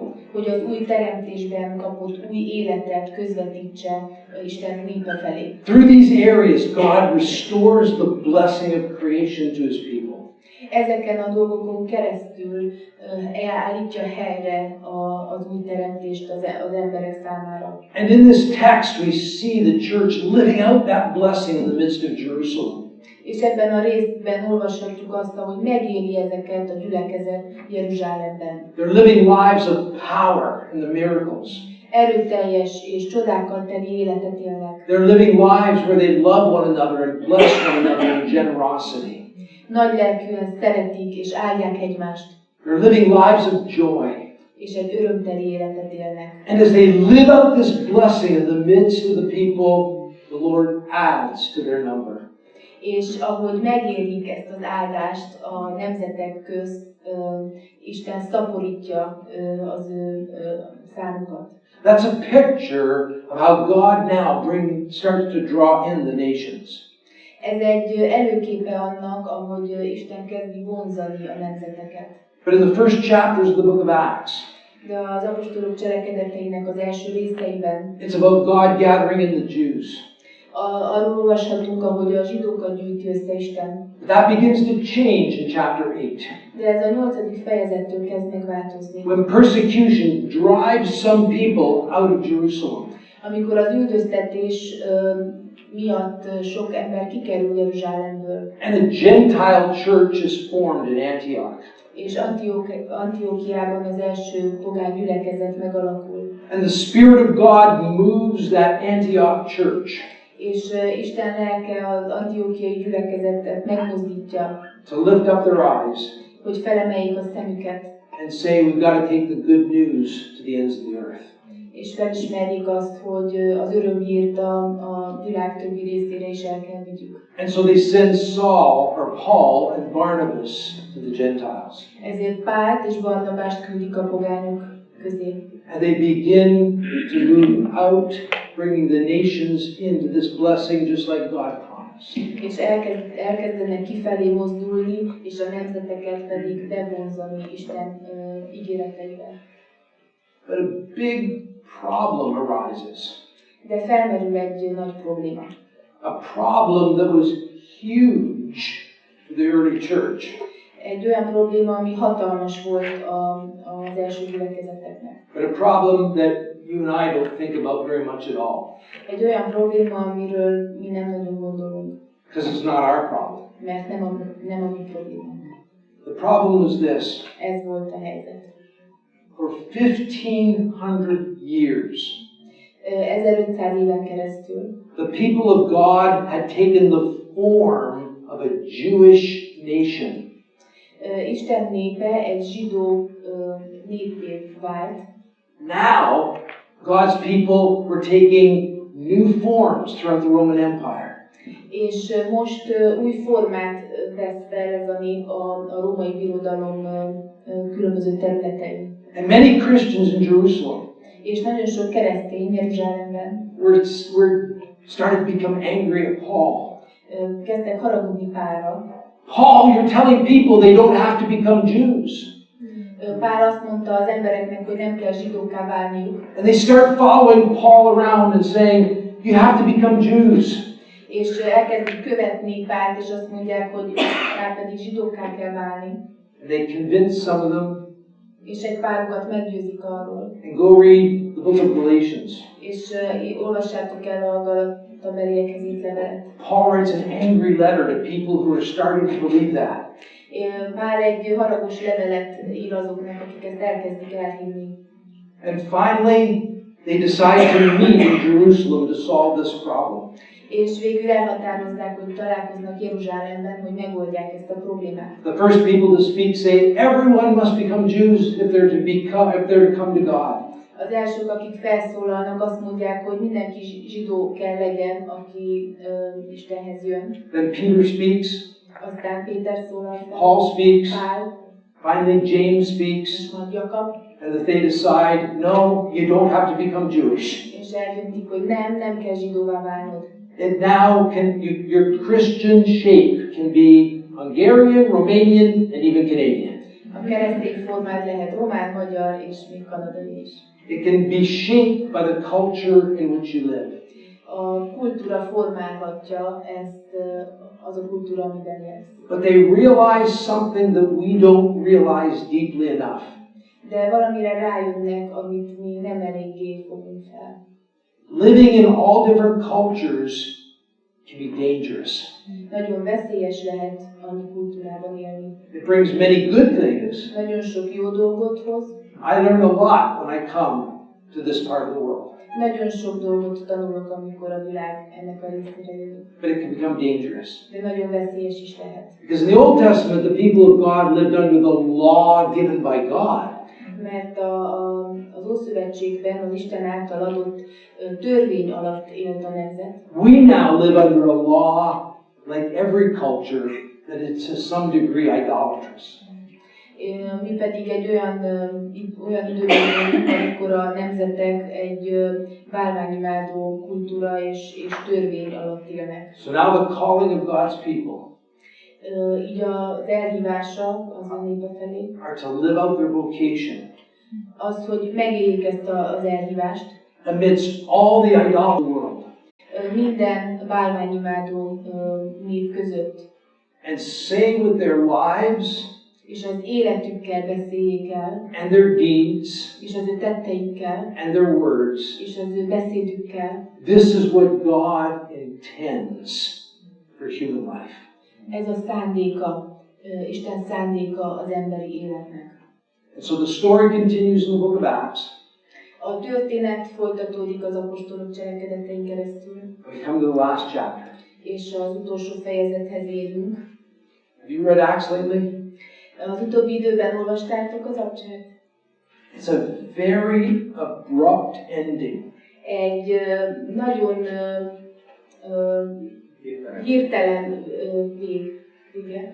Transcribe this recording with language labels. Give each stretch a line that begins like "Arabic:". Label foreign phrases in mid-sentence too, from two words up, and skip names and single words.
Hungarian: Hogy az új teremtésben kapott új életet közvetítse Isten népe felé.
English: Through these areas, God restores the blessing of creation to His people.
Hungarian: Ezeken a dolgokon keresztül állítja helyre az új teremtést az emberek számára.
English: And in this text we see the church living out that blessing in the midst of Jerusalem.
Hungarian: És ebben a részben olvashatjuk azt, hogy megéli ezeket a gyülekezet Jeruzsálemben.
English: They're living lives of power in the miracles.
Hungarian: Erőteljes és csodákkal teli életet élnek.
English: They're living lives where they love one another and bless one another in generosity.
Hungarian: Nagy lelkűen szeretik és áldják egymást.
English: They're living lives of joy.
Hungarian: És egy örömteli életet élnek.
English: And as they live out this blessing in the midst of the people, the Lord adds to their number.
Hungarian: És ahogy megélik ezt az áldást a nemzetek közt, Isten szaporítja az ő számukat.
English: That's a picture of how God now starts to draw in the nations.
Hungarian: Ez egy előképe annak, ahogy Isten kezdi vonzani a nemzeteket.
English: But in the first chapters of the book of Acts,
Hungarian: de az apostolok cselekedeteinek az első részeiben
English: it's about God gathering in the Jews.
Hungarian: Arról olvashatunk, ahogy a zsidókat gyűjti össze Isten.
English: That begins to change in chapter 8.
Hungarian: De ez a 8. fejezettől kezd megváltozni.
English: When persecution drives some people out of Jerusalem.
Hungarian: Amikor az üldöztetés miatt sok ember kikerül Jeruzsálemből.
English: And a Gentile church is formed in Antioch.
Hungarian: És Antiókiában az első pogány gyülekezet megalakul.
English: And the Spirit of God moves that Antioch church.
Hungarian: És Isten lelke az antiókiai gyülekezetet megmozdítja.
English: To lift up their eyes.
Hungarian: Hogy felemeljék a szemüket.
English: And say we've got to take the good news to the ends of the earth.
Hungarian: És felismerjék azt, hogy az örömhírt a világ többi részére is el kell vigyük.
English: And so they send Paul and Barnabas to the Gentiles.
Hungarian: Ezért Pált és Barnabást küldik a pogányok közé.
English: And they begin to move out, bringing the nations into this blessing just like God promised.
Hungarian: És elkezdenek kifelé mozdulni, és a nemzeteket pedig bevonzani Isten ígéreteivel.
English: But a big problem arises.
Hungarian: De felmerül egy nagy probléma.
English: A problem that was huge for the early church.
Hungarian: Egy olyan probléma, ami hatalmas volt az első gyülekezeteknek.
English: But a problem that you and I don't think about very much at all.
Hungarian: Egy olyan probléma, amiről mi nem nagyon gondolunk.
English: Because it's not our problem.
Hungarian: Mert nem a mi problémánk.
English: The problem was this.
Hungarian: Ez volt a helyzet.
English: For 1500 years,
Hungarian: 1500 éven keresztül,
English: the people of God had taken the form of a Jewish nation.
Hungarian: Isten népe egy zsidó népé vált.
English: Now, God's people were taking new forms throughout the Roman Empire.
Hungarian: És most új formát vesz fel ez a nép a római birodalom különböző területein.
English: And many Christians in Jerusalem
Hungarian: És nagyon sok keresztény Jeruzsálemben
English: were started to become angry at Paul.
Hungarian: Kezdtek haragudni Pálra.
English: Paul, you're telling people they don't have to become Jews.
Hungarian: Pál azt mondta az embereknek, hogy nem kell zsidókká válniuk.
English: And they start following Paul around and saying, you have to become Jews.
Hungarian: És elkezdik követni Pált, és azt mondják, hogy Pál pedig zsidókká kell válni.
English: And they convince some of them.
Hungarian: És egy párukat meggyőzik arról.
English: And go read the book of Galatians.
Hungarian: És olvassátok el a Galatabeliekhez írt levelet.
English: Paul writes an angry letter to people who are starting to believe that.
Hungarian: Pál egy haragos levelet ír azoknak, akik ezt elkezdik elhinni.
English: And finally, they decide to meet in Jerusalem to solve this problem.
Hungarian: És végül elhatározzák, hogy találkoznak Jeruzsálemben, hogy megoldják ezt a problémát.
English: The first people to speak say everyone must become Jews if they're to come to God.
Hungarian: Az elsők, akik felszólalnak, azt mondják, hogy mindenki zsidó kell legyen, aki Istenhez jön.
English: Then Peter speaks.
Hungarian: Aztán Péter szólal fel.
English: Paul speaks.
Hungarian: Pál.
English: Finally, James speaks.
Hungarian: És majd Jakab.
English: And that they decide, no, you don't have to become Jewish.
Hungarian: És eldöntik, hogy nem kell zsidóvá válnod.
English: And now your Christian shape can be Hungarian, Romanian, and even Canadian.
Hungarian: A keresztény formád lehet román, magyar és még kanadai is.
English: It can be shaped by the culture in which you live.
Hungarian: A kultúra formálhatja ezt az a kultúra, amiben élsz.
English: But they realize something that we don't realize deeply enough.
Hungarian: De valamire rájönnek, amit mi nem eléggé fogunk fel.
English: Living in all different cultures can be dangerous.
Hungarian: Nagyon veszélyes lehet annyi kultúrában élni.
English: It brings many good things.
Hungarian: Nagyon sok jó dolgot hoz.
English: I learn a lot when I come to this part of the world.
Hungarian: Nagyon sok dolgot tanulok, amikor a világ ennek a részére jövök.
English: But it can become dangerous.
Hungarian: De nagyon veszélyes is lehet.
English: Because in the Old Testament, the people of God lived under the law given by God.
Hungarian: Mert az Ószövetségben az Isten által adott törvény alatt élt a nemzet.
English: We now live under a law, like every culture, that is to some degree idolatrous.
Hungarian: Mi pedig egy olyan időben élünk, amikor a nemzetek egy bálványimádó kultúra és törvény alatt élnek.
English: So now the calling of God's people
Hungarian: így az elhívása az a népe felé
English: are to live out their vocation
Hungarian: az, hogy megéljék ezt az elhívást
English: amidst all the idolatry world.
Hungarian: Minden bálványimádó nép között.
English: And saying with their lives
Hungarian: és az életükkel beszéljék el,
English: and their deeds,
Hungarian: és az ő tetteikkel,
English: and their words,
Hungarian: és az ő beszédükkel.
English: This is what God intends for human life.
Hungarian: Ez a szándéka, Isten szándéka az emberi életnek.
English: And so the story continues in the book of Acts.
Hungarian: A történet folytatódik az apostolok cselekedetein keresztül.
English: We come to the last chapter.
Hungarian: És az utolsó fejezethez érünk.
English: Have you read Acts lately?
Hungarian: Az utóbbi időben olvastátok az Acts-et?
English: It's a very abrupt ending.
Hungarian: Egy nagyon hirtelen vége.